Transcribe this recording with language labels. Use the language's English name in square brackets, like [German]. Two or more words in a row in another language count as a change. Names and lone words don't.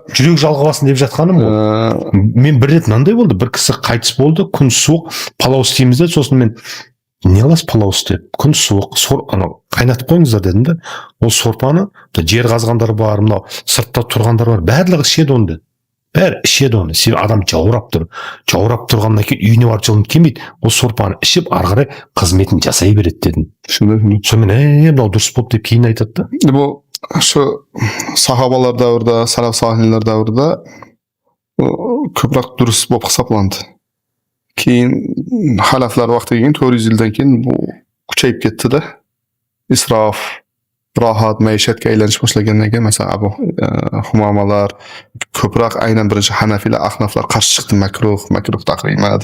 [Kazakh] жүрек жалғасын деп жатқаным ғой. Мен бір рет мынандай болды, бір кісі қайтыс болды, күн суық, палау істейміз де, сосын мен не аласыз палау істеп, күн суық, қайнатып қойыңыздар дедім де, ол сорпаны жер қазғандар бар, мынау сыртта тұрғандар бар, барлығы ішеді оны деді. Бәрі ішеді оны. Себебі адам жаурап тұр. Жаурап тұрғаннан кейін үйіне барып жылынып келмейді. Ол сорпаны ішіп, ары қарай қызметін жасай береді дедім. Сонымен мынау дұрыс болды деп кейін айтады да. [Uzbek] Бұл şu sahabalar davrida, salaf salihlar davrida ko'proq durust bo'lib hisoblanadi. Keyin xalaflar vaqtiga keyin 400 yildan keyin bu kuchayib ketdi-da. Isrof, rohat, maishatga aylanish boshlagandan keyin masalan Abu Humamalar ko'proq aynan birinchi Hanafiylar, Ahnaflar qarshi chiqdi, makruh tahrimat.